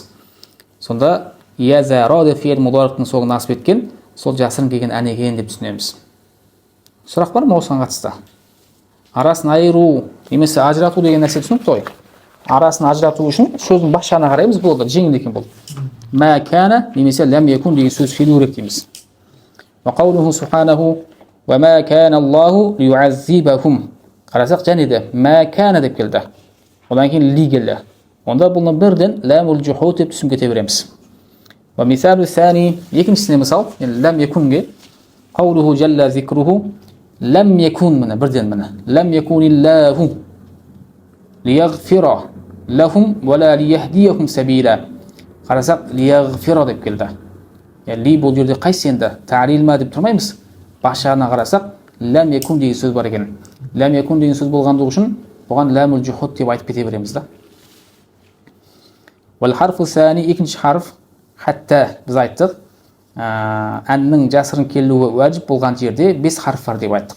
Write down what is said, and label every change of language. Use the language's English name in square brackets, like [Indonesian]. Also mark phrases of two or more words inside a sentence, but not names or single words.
[Kazakh] Сонда язаро деп фе'л мудариқтың соңына асып еткен, сол жасырын келген ән екен деп түсінеміз. Сұрақ бар ма осыған қатысты? Арасын айыру немесе ажырату деген нәрсе түсінікті ғой. Арасын ажырату үшін сөздің бас жағына қараймыз, бұл да жеңіл екен бұл. [Arabic] ما كان [Kazakh] немесе [Arabic] لم يكن [Kazakh] деген сөз келу керек дейміз. [Arabic] وقوله سبحانه وما كان الله ليعذبهم. [Kazakh] Қарасақ және де [Arabic] ما كان [Kazakh] деп келді. Одан кейін ли келді. Онда бұны бірден [Arabic] لام الجحود [Kazakh] деп түсін кете береміз. [Arabic] ومثال الثاني, [Kazakh] екіншісіне мысал, ләм якунге [Arabic] قوله جل ذكره لم يكن [Kazakh] міне бірден міне. [Arabic] لم يكن الله ليغفر لهم ولا ليهديهم سبيلا. [Kazakh] Қарасақ лиягфира деп келді. Ли бұл жерде қайсы енді ta'lil ма деп тұрмаймыз. Бас жағына қарасақ [Arabic] لم يكن [Kazakh] деген сөз бар екен. [Arabic] لم يكن [Kazakh] деген сөз болғандығы үшін бұған [Arabic] لام الجحود [Kazakh] деп айтып кете береміз да. [Arabic] والحرف الثاني, [Kazakh] екінші харф хатта, біз айттық, әннің жасырын келуі уәжіп болған жерде 5 харф бар деп айттық.